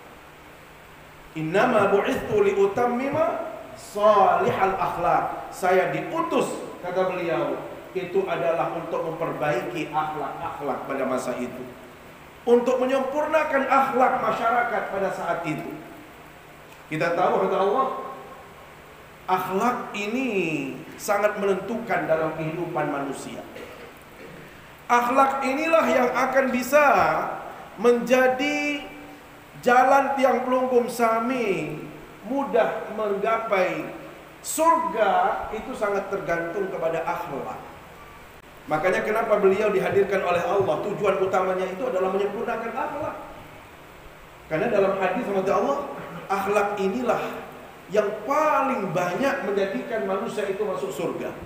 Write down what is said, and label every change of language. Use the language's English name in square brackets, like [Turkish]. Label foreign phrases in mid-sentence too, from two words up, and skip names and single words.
[Arabic] إنما بعثت لأتمم صالح الأخلاق, [Indonesian] saya diutus, kata beliau, itu adalah untuk memperbaiki akhlak-akhlak pada masa itu, untuk menyempurnakan akhlak masyarakat pada saat itu. Kita tahu kata Allah, akhlak ini sangat menentukan dalam kehidupan manusia. Akhlak inilah yang akan bisa menjadi jalan [Sasak] tiang pelunggum sami [Indonesian] mudah menggapai surga. Itu sangat tergantung kepada akhlak. Makanya kenapa beliau dihadirkan oleh Allah, tujuan utamanya itu adalah menyempurnakan akhlak. Karena dalam hadis sama Allah, akhlak inilah yang paling banyak menjadikan manusia itu masuk surga.